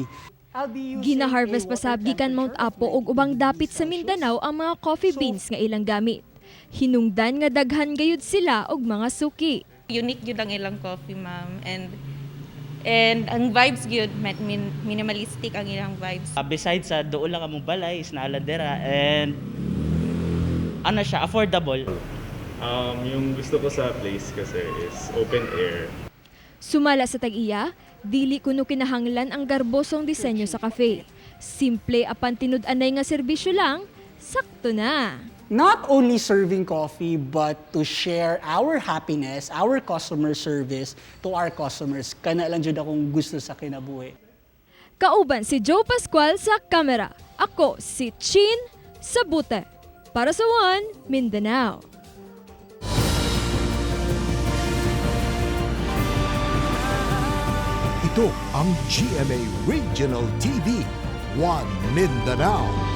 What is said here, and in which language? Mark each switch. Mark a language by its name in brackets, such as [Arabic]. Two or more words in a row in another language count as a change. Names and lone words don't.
[Cebuano] Gina-harvest pa sab gikan Mount Apo ug ubang dapit sa Mindanao ang mga [English] coffee beans [Cebuano] nga ilang gamit. Hinungdan nga daghan gayud sila og mga suki. Unique gyud ang ilang coffee, ma'am, and ang vibes gyud minimalistic ang ilang vibes. Besides sa doon lang among balay is naaladera and ano siya affordable. [Filipino] Yung gusto ko sa place kasi is [English] open air. [Cebuano] Sumala sa tag-iya, dili kuno kinahanglan ang garbosong disenyo sa cafe. Simple apan tinud-anay nga serbisyo lang, sakto na. [English] Not only serving coffee, but to share our happiness, our customer service to our customers. [Cebuano] Kana lang jud akong gusto sa kinabuhi. Kauban si Joe Pascual sa kamera. Ako si Chin Sabute. Para sa One Mindanao. [Filipino] Ito ang GMA Regional TV, One Mindanao.